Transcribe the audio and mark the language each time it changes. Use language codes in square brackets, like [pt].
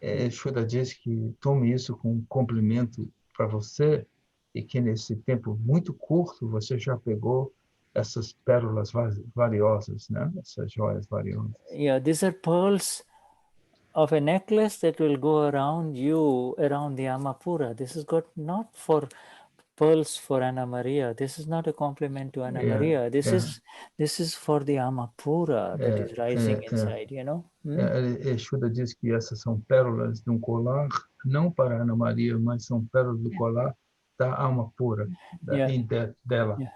[pt] Shuddha diz que tome isso como um complemento para você e que nesse tempo muito curto você já pegou essas pérolas valiosas, né? Essas joias valiosas. [en] Yeah, these are pearls of a necklace that will go around you, around the Amapura. This is got not for pearls for Anna Maria. This is not a compliment to Anna Maria. This is for the Amapura that is rising inside, you know. [pt] Shuddha diz que essas são pérolas de um colar, não para Ana Maria, mas são pérolas do colar da alma pura, dela.